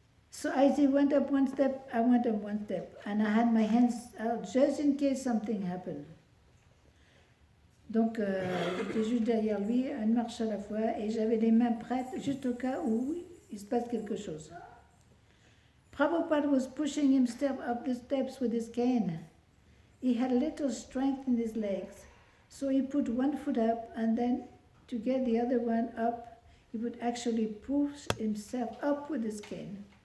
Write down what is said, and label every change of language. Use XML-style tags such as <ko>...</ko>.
<en>So as he went up one step, I went up one step, and I had my hands out just in case something happened.</en> <fr>Donc j'étais juste derrière lui, une marche à la fois, et j'avais les mains prêtes juste au cas où il se passe quelque chose.</fr> <en>Prabhupada was pushing him up the steps with his cane. He had little strength in his legs, so he put one foot up, and then to get the other one up, he would actually push himself up with his cane.</en>